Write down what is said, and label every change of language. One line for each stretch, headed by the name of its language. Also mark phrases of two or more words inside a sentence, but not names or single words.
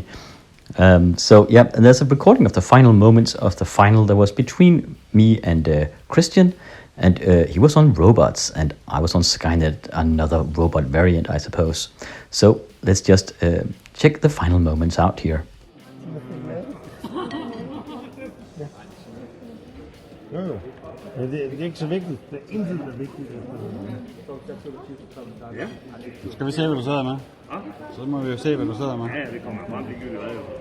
English: So yeah, and there's a recording of the final moments of the final that was between me and Christian, and he was on robots and I was on Skynet, another robot variant, I suppose. So let's just check the final moments out here.
Danish: Jo. Det er ikke så vigtigt. Det er intet, der er vigtigt. Ja. Skal vi se, hvad du sidder med? Ja. Så må vi jo se, hvad du sidder med. Ja, det kommer frem. Det gør det jo.